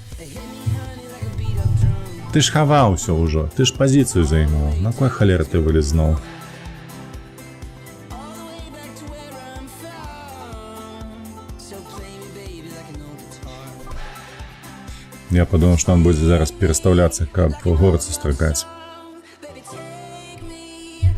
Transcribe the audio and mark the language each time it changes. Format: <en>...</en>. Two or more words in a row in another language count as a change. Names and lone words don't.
<be>Ты ж хаваўся ўжо, ты ж пазіцыю займаў. На кой халеры ты вылез зноў?</be> <ru>Я подумал, что он будет зараз переставляться, как в город сострогать.</ru>